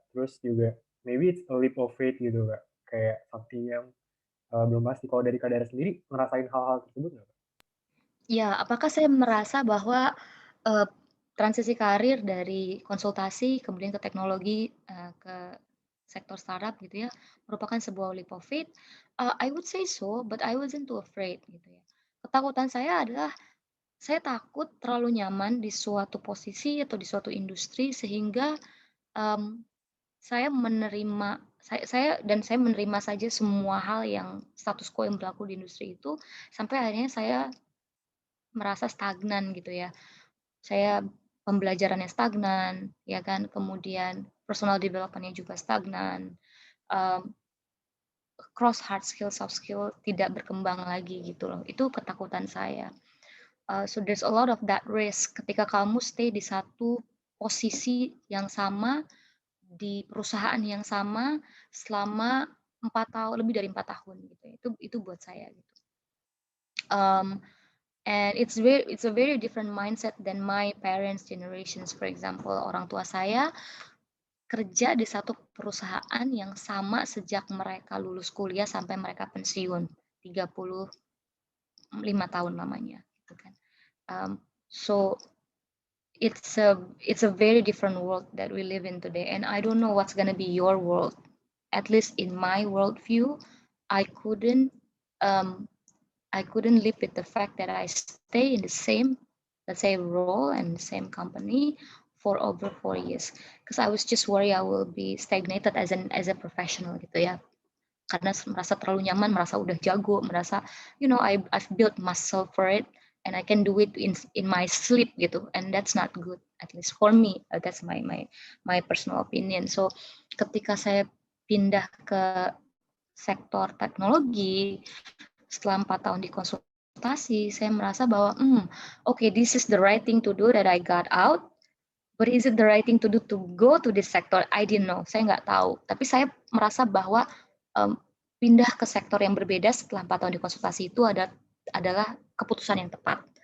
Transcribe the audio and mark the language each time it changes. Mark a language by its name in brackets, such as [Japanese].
[Indonesian] Terus juga [English] maybe it's a leap of faith [Indonesian] gitu, Kak, kayak something yang belum pasti. Kalau dari Kak Dara sendiri ngerasain hal-hal tersebut nggak, Kak? Ya, apakah saya merasa bahwa transisi karir dari konsultasi kemudian ke teknologi ke sektor startup gitu ya merupakan sebuah leap of faith? [English] I would say so, but I wasn't too afraid [Indonesian] gitu ya. Ketakutan saya adalah saya takut terlalu nyaman di suatu posisi atau di suatu industri sehingga saya menerima saja semua hal yang status quo yang berlaku di industri itu sampai akhirnya saya merasa stagnan gitu ya. Saya pembelajarannya stagnan, ya kan, kemudian personal development-nya juga stagnan, cross hard skill, soft skill tidak berkembang lagi gitu loh. Itu ketakutan saya. [English] So there's a lot of that risk [Indonesian] ketika kamu stay di satu posisi yang sama, di perusahaan yang sama selama 4 tahun, lebih dari 4 tahun gitu. Itu buat saya gitu. [English] And it's a very different mindset than my parents' generations. For example, [Indonesian] orang tua saya kerja di satu perusahaan yang sama sejak mereka lulus kuliah sampai mereka pensiun, 35 tahun lamanya gitu kan. [English] So it's a very different world that we live in today, and I don't know what's gonna be your world. At least in my worldview, I couldn't live with the fact that I stay in the same, let's say, role and the same company for over 4 years, because I was just worried I will be stagnated as a professional [Indonesian] gitu ya, karena merasa terlalu nyaman, merasa udah jago, merasa [English] I've built muscle for it and I can do it in my sleep gitu, and that's not good, at least for me. That's my personal opinion. [Indonesian] So ketika saya pindah ke sektor teknologi setelah 4 tahun di konsultasi, saya merasa bahwa [English] okay, this is the right thing to do that I got out. But is it the right thing to do to go to this sector? I didn't know. [Indonesian] Saya nggak tahu. Tapi saya merasa bahwa pindah ke sektor yang berbeda setelah 4 tahun di konsultasi itu adalah keputusan yang tepat.